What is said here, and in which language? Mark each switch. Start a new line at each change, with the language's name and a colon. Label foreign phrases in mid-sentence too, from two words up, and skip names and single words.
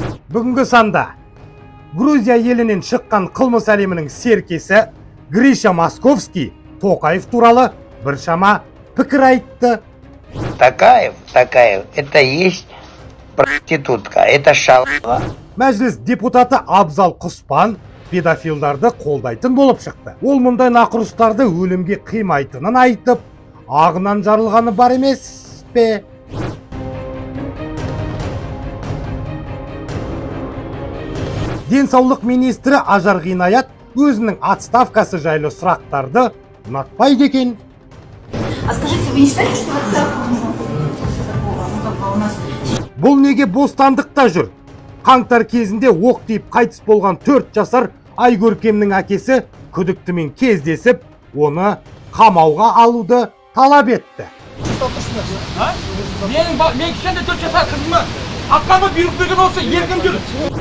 Kazakh: Бүгінгі санда Грузия елінен шыққан қылмыс әлемінің серкесі Гриша Московский Тоқаев туралы біршама пікір айтты.
Russian: Токаев, это есть проститутка, это шалава.
Kazakh: Мәжіліс депутаты Абзал Құспан педофилдарды қолдайтын болып шықты. Ол мұндай нақұрыстарды өлімге қимайтынын айтып, ағынан жарылғаны бар емес пе? Денсаулық министрі Ажар Ғинаят өзінің отставкасы жайлы сұрақтарды ұнатпайды екен.
Russian: А скажите, вы не считаете, что отставка у нас?
Kazakh: Бұл неге бостандықта жүр? Қаңтар кезінде оқ тиіп қайтыс болған 4 жасар Айгөркемнің әкесі күдіктімен кездесіп, оны қамауға алуды талап етті. Мен кішкентай 4 жасар қызыма атқамы бұйрық берген осы еркін жүр.